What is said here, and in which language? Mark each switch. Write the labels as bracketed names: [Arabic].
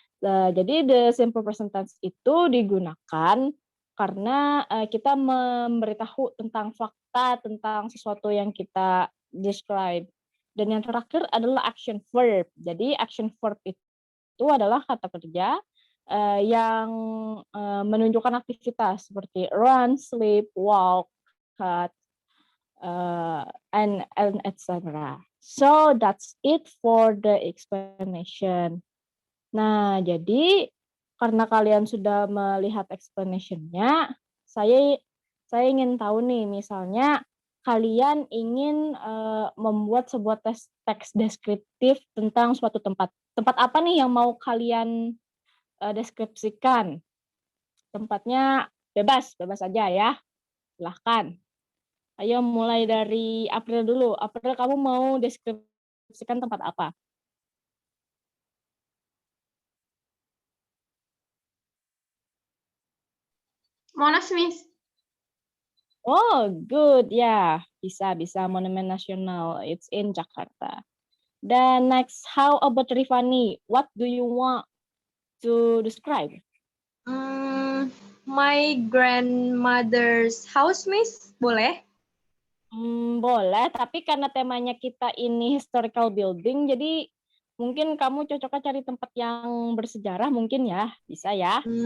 [Indonesian] Jadi [English] the simple present tense [Indonesian] itu digunakan karena kita memberitahu tentang fakta, tentang sesuatu yang kita describe. Dan yang terakhir adalah action verb. Jadi action verb itu adalah kata kerja yang menunjukkan aktivitas seperti [English] run, sleep, walk, cut, and etc. So that's it for the explanation. [Indonesian] Nah, jadi karena kalian sudah melihat explanation-nya, saya ingin tahu nih, misalnya kalian ingin membuat sebuah teks deskriptif tentang suatu tempat. Tempat apa nih yang mau kalian deskripsikan? Tempatnya bebas aja ya. Silahkan. Ayo mulai dari April dulu. April, kamu mau deskripsikan tempat apa? Monas, Miss. [English] Oh, good. [Indonesian] Ya, bisa. Monumen Nasional. [English] It's in Jakarta. [Indonesian] Dan [English] next, how about Rifani? What do you want to describe? My grandmother's house, Miss. [Indonesian] Boleh? Boleh, tapi karena temanya kita ini [English] historical building, [Indonesian] jadi mungkin kamu cocoknya cari tempat yang bersejarah mungkin ya, bisa ya?